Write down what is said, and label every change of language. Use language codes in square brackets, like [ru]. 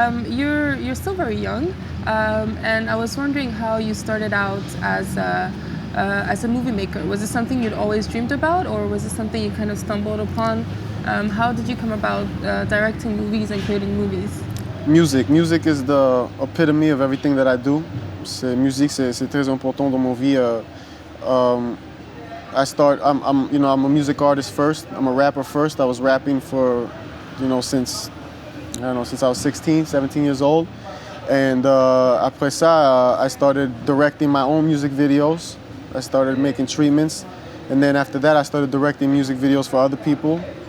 [en] You're still very young, and I was wondering how you started out as a movie maker. Was it something you'd always dreamed about, or was it something you kind of stumbled upon? How did you come about directing movies and creating movies? Music is the epitome of everything that I do. [fr] Musique, c'est très important dans ma vie. [en] I'm a music artist first. I'm a rapper first. I was rapping for, since I was 16, 17 years old. And [fr] après ça, [en] I started directing my own music videos. I started making treatments. And then after that, I started directing music videos for other people.